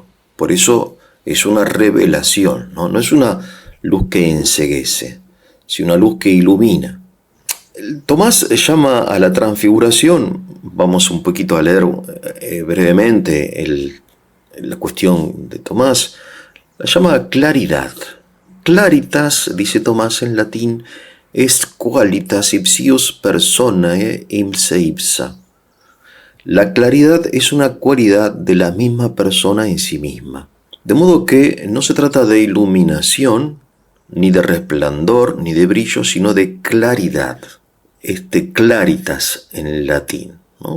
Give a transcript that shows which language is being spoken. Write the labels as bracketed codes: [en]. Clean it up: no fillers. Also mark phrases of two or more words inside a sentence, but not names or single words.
[es] Por eso es una revelación, ¿no? No es una luz que enceguece, sino una luz que ilumina. Tomás llama a la transfiguración, vamos un poquito a leer brevemente la cuestión de Tomás, la llama claridad. Claritas, dice Tomás en latín, [la] est qualitas ipsius personae ipse ipsa. [es] La claridad es una cualidad de la misma persona en sí misma. De modo que no se trata de iluminación, ni de resplandor, ni de brillo, sino de claridad. Claritas en el latín, ¿no?